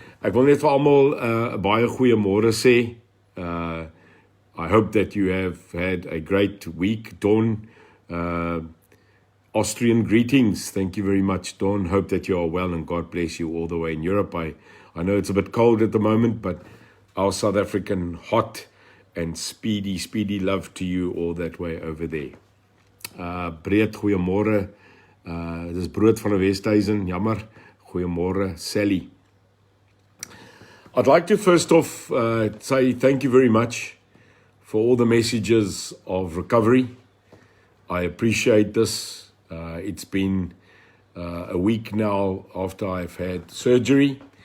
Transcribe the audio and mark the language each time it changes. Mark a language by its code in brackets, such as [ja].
[af] Ek wil net vir almal baie goeiemôre sê. [en] I hope that you have had a great week. Dawn, Austrian greetings. Thank you very much, Dawn. Hope that you are well and God bless you all the way in Europe. I know it's a bit cold at the moment, but our South African hot and speedy love to you all that way over there. Breed, goeiemôre. [af] Dis brood van 'n Westhuizen, jammer. Goeiemôre, Sally. [en] I'd like to first off say thank you very much for all the messages of recovery. I appreciate this. It's been a week now after I've had surgery.